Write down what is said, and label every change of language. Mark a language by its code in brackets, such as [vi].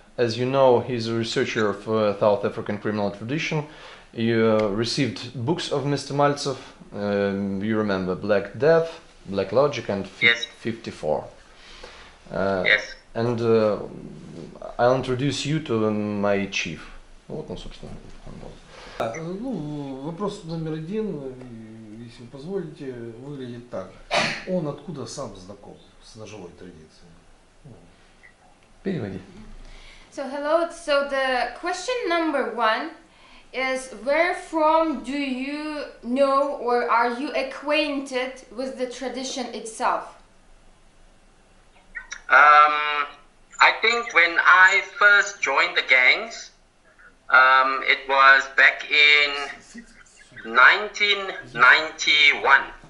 [en] As you know, he's a researcher of South African criminal tradition. You received books of Mr. Maltsev. You remember Black Death, Black Logic, and 54. Yes. And I'll introduce you to my chief. [ru] Вот он, собственно. Ну, вопрос номер один, если вы позволите, выглядит так. Он откуда сам знаком с ножевой традицией? Переводи. [en] So hello, so the question number one is, where from do you know or are you acquainted with the tradition itself? I think when I first joined the gangs, it was back in 1991.